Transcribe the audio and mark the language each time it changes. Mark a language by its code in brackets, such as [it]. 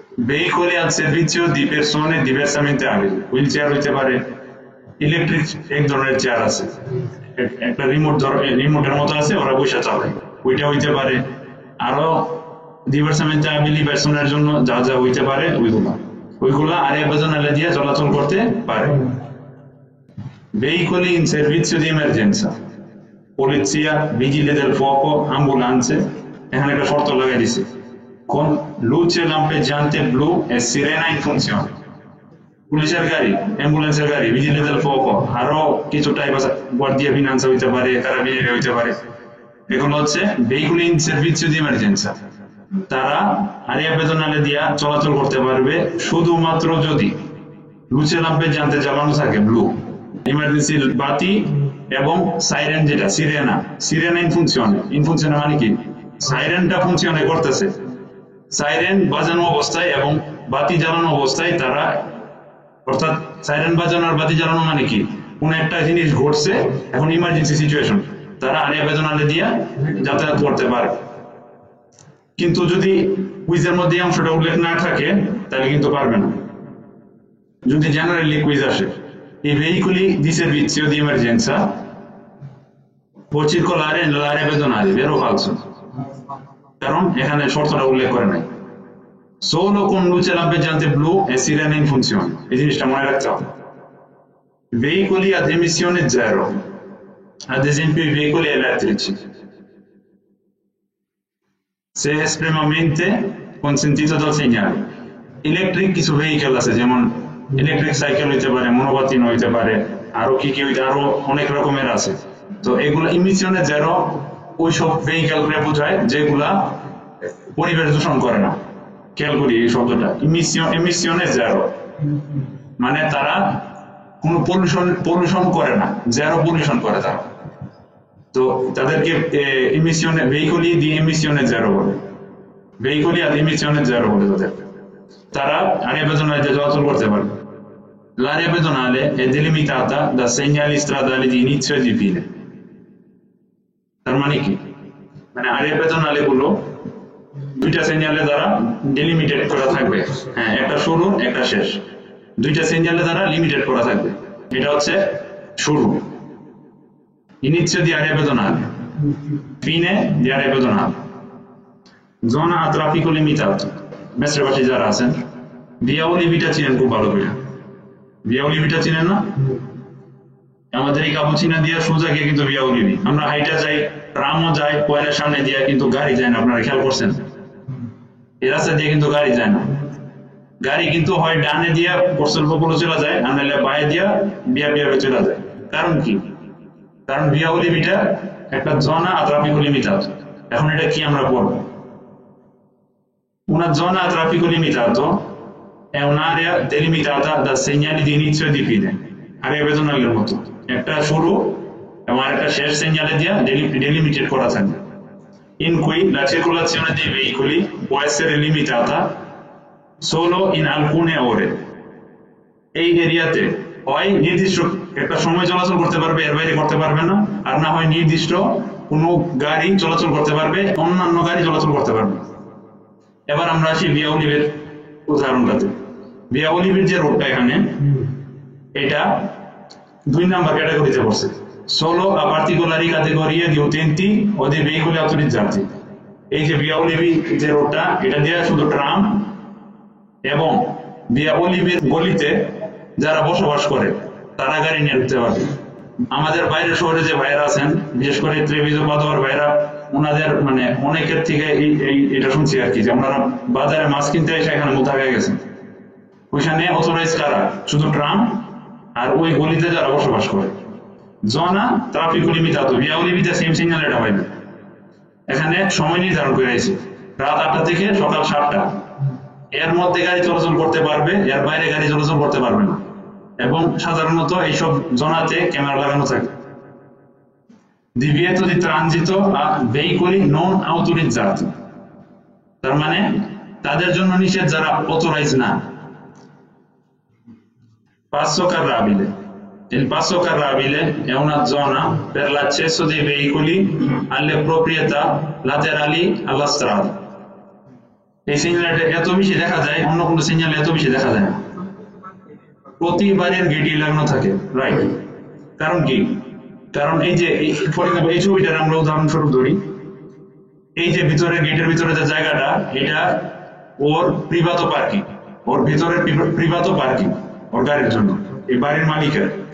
[it] veicoli al servizio di persone diversamente abili, [bn] wheel chair হইতে পারে, electric এক ধরনের চেয়ার আছে, একটা রিমোটের মতো আছে, ওরা বসে চালায়, ওইটা হইতে পারে। আরো diversamente abili পার্সনের জন্য যা যা হইতে পারে ওইগুলা area pedonale দিয়ে চলাচল করতে পারে। [it] veicoli in servizio di emergenza, polizia, vigili del fuoco, ambulanze, [bn] এখানে একটা শর্ত লাগাই দিছে, [it] con luce lampeggiante blu e sirena in funzione। [bn] পুলিশের গাড়ি, অ্যাম্বুলেন্সের গাড়ি, vigili del fuoco, আরো কিছু টাইপ আছে, guardia finanza হইতে পারে, carabinieri হইতে পারে। এগুলো হচ্ছে veicoli in servizio di emergenza। তারা area pedonale দিয়া চলাচল করতে পারবে শুধুমাত্র যদি luce lampeggiante জ্বালানো থাকে, ব্লু, ইমার্জেন্সি বাতি, এবং সাইরেন যেটা সিরেনা ইন ফুনকশনে মানে কি? সাইরেনটা ফুনকশনে করতেছে, সাইরেন বাজানো অবস্থায় এবং বাতি জ্বালানো অবস্থায় তারা, অর্থাৎ সাইরেন বাজানো আর বাতি জ্বালানো মানে কি? কোন একটা জিনিস ঘটছে, এখন ইমার্জেন্সি সিচুয়েশন, তারা area pedonale দিয়া যাতায়াত করতে পারে। কিন্তু যদি কুইজের মধ্যে এই অংশটা উল্লেখ না থাকে তাহলে কিন্তু পারবে না। যদি জেনারেলি কুইজ আসে [it] i veicoli di servizio di emergenza può circolare nell'area pedonale, vero o falso? [bn] কারণ এখানে শর্তটা উল্লেখ করে নাই, [it] solo con luce lampeggiante blu e sirena in funzione। [bn] এই জিনিসটা মনে রাখতে হবে। [it] veicoli ad emissione zero, ad esempio i veicoli elettrici, se estremamente consentito dal segnale। [bn] Electric কিছু ভেহিকেল আছে, যেমন ইলেকট্রিক সাইকেল হইতে পারে, মনোবাতিন হইতে পারে, আরো কি হইতে, আরো অনেক রকমের আছে। তো এগুলো ইমিশনে জেরো ওইসব ভেহিকেলকে বোঝায় যেগুলা পরিবেশ দূষণ করে না। খেয়াল করি এই শব্দটা, ইমিশনে জেরো মানে তারা কোনো পলিউশন করে না, জেরো পলিউশন করে তারা। তো তাদেরকে ইমিশনে veicoli di emissione zero বলে, veicoli ad emissione zero বলে তাদের। তারা area pedonale দিয়ে চলাচল করতে পারবে। [it] l'area pedonale è delimitata da segnali stradali di inizio e di fine। [bn] তার মানে কি? মানে area pedonale গুলো দুইটা সিগন্যালের দ্বারা ডেলিমিটেড করা থাকবে। হ্যাঁ, একটা শুরু একটা শেষ, দুইটা সিগন্যালের দ্বারা লিমিটেড করা থাকবে। এটা হচ্ছে শুরু, inizio di area pedonale, fine di area pedonale, zona a traffico limitato। মেসরাবাসী যারা আছেন ভিয়া ওলিভিটা চিনেন খুব ভালো করে, ভিয়া ওলিভিটা চিনেন না? আমাদের এই কাপুচিনা দিয়ে সোজা গিয়ে কিন্তু ভিয়া ওলিভি, আমরা হাইটা যাই, ট্রামও যায় পয়েলের সামনে দিয়ে, কিন্তু গাড়ি যায় না। আপনারা খেয়াল করছেন এই রাস্তা দিয়ে কিন্তু গাড়ি যায় না। গাড়ি কিন্তু হয় ডানে দিয়া পোর্সেলপোলো চলে যায়, আর নাহলে বায়ে দিয়া বিয়া চলে যায়। কারণ কি? কারণ ভিয়া ওলিভিটা একটা জনা আ ট্রাফিকো লিমিটাতো। এখন এটা কি আমরা পড়বো? [it] Una zona a traffico limitato è un'area delimitata da segnali di inizio e di fine, area pedonale [bn] মতো একটা শুরু এবং একটা শেষ segnale দিয়া delimited করা থাকে, [it] in cui la circolazione dei veicoli può essere limitata solo in alcune ore. [bn] এই এরিয়াতে হয় নির্দিষ্ট একটা সময় চলাচল করতে পারবে, এর বাইরে করতে পারবে না, আর না হয় নির্দিষ্ট কোনো গাড়ি চলাচল করতে পারবে, অন্যান্য গাড়ি চলাচল করতে পারবে। এবার আমরা আসি ভিয়া অলিভের উদাহরণটাতে। ভিয়া অলিভের যে রোডটা এখানে, এটা 2 নাম্বার ক্যাটাগরিতে পড়ছে। [it] Solo a particolari categorie di utenti o dei veicoli autorizzati. [bn] এই যে ভিয়া অলিভি যে রোডটা, এটা দিয়ে শুধু ট্রাম এবং ভিয়া অলিভের গলিতে যারা বসবাস করে তারা গাড়ি নিয়ে ঢুকতে পারবে। আমাদের বাইরের শহরে যে ভাইরা আছেন, বিশেষ করে ত্রিভিজো পাদোয়ার ভাইরা, ওনাদের মানে অনেকের থেকে এটা শুনছি আর কি, যে ওনারা বাজারে মাছ কিনতে এসে এখানে মোতাবে গেছেন। ওইখানে অথরাইজ কারা? শুধু ট্রাম আর ওই গলিতে যারা বসবাস করে। জনা ট্রাফিকো লিমিটাতো, ভিয়া অলিভিতে সেম সিগন্যাল এটা পাইবে। এখানে সময় নির্ধারণ করে আছে, রাত 8টা থেকে সকাল 7টা, এর মধ্যে গাড়ি চলাচল করতে পারবে, এর বাইরে গাড়ি চলাচল করতে পারবে না। এবং সাধারণত এইসব জোনাতে ক্যামেরা লাগানো থাকে। [it] divieto di transito a veicoli non autorizzati, [bn] তার মানে তাদের জন্য নিষেধ যারা অথরাইজ না। [it] passo carrabile, il passo carrabile è una zona per l'accesso dei veicoli alle proprietà laterali alla strada. [bn] এই সিগন্যালটা এত বেশি দেখা যায়, অন্য কোনো সিগন্যাল এত বেশি দেখা যায় না। প্রতিবারের গেটই লাগানো থাকে, রাইট? কারণ কি? কারণ এই যে ফর এক্সাম্পল এই ছবিটার আমরা উদাহরণস্বরূপ ধরি, এই যে ভিতরে গেটের ভিতরে যে জায়গাটা, এটা ওর প্রিভাতো পার্কিং, ওর ভিতরে প্রিভাতো পার্কিং ওর গাড়ির জন্য, এই বাড়ির মালিকের।